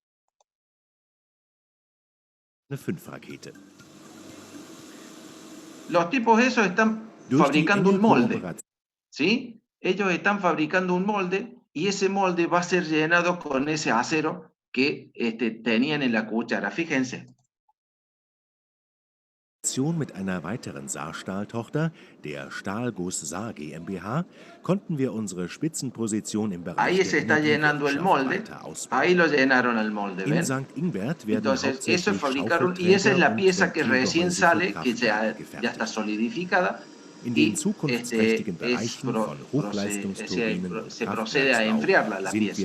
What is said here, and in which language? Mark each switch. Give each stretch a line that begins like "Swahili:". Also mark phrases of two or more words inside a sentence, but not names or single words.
Spanish: Los tipos esos están fabricando un molde. ¿Sí? Ellos están fabricando un molde y ese molde va a ser llenado con ese acero que tenían en la cuchara. Fíjense.
German: Mit einer weiteren Saarstahl-Tochter, der Stahlguss Saar GmbH, konnten wir unsere Spitzenposition im Bereich
Spanish: Ahí se está llenando el molde. Ahí lo llenaron al molde, ¿ven? Entonces, eso fabricaron, y esa es la pieza que recién sale, que ya está solidificada, y se procede a enfriarla, la pieza.